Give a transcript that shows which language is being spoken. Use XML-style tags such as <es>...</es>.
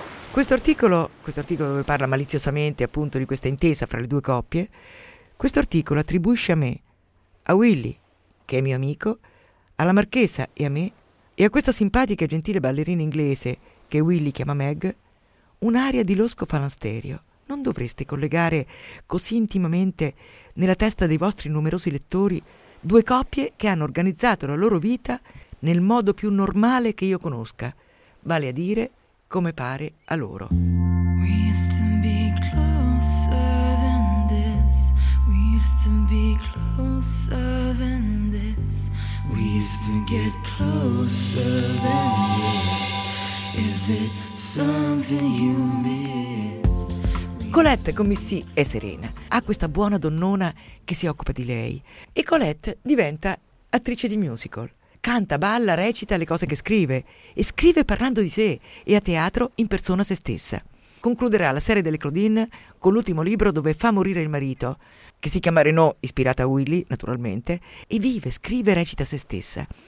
<it>Questo articolo dove parla maliziosamente appunto di questa intesa fra le due coppie, questo articolo attribuisce a me, a Willy, che è mio amico, alla marchesa e a me, e a questa simpatica e gentile ballerina inglese che Willy chiama Meg, un'aria di losco falansterio. Non dovreste collegare così intimamente nella testa dei vostri numerosi lettori due coppie che hanno organizzato la loro vita nel modo più normale che io conosca, vale a dire come pare a loro.</it> <en>We used to be closer than this. We used to be closer than this. We used to get closer than this. Is it something you miss?</en> <it>Colette con Missy e Serena ha questa buona donnona che si occupa di lei e Colette diventa attrice di musical. Canta, balla, recita le cose che scrive e scrive parlando di sé e a teatro in persona se stessa. Concluderà la serie delle Claudine con l'ultimo libro dove fa morire il marito, che si chiama Renaud, ispirata a Willy, naturalmente, e vive, scrive e recita se stessa.</it>